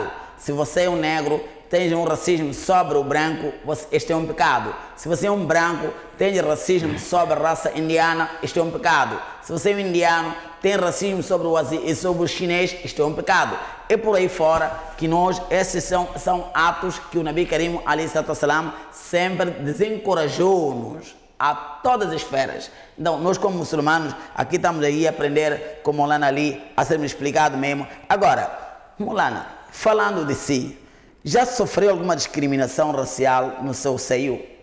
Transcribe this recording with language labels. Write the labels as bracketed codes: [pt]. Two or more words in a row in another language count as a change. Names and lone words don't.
[pt] Se você é um negro, tem um racismo sobre o branco, este é um pecado. Se você é um branco, tem racismo sobre a raça indiana, este é um pecado. Se você é um indiano, tem racismo sobre o chinês, isto é um pecado. E por aí fora, que esses são atos que o [ar] نبي كريم عليه الصلاة والسلام [pt] sempre desencorajou-nos a todas as esferas. Então, nós como muçulmanos, aqui estamos aí a aprender com Maulana Ali, a ser explicado mesmo. Agora, Maulana, falando de si, já sofreu alguma discriminação racial no seu seio?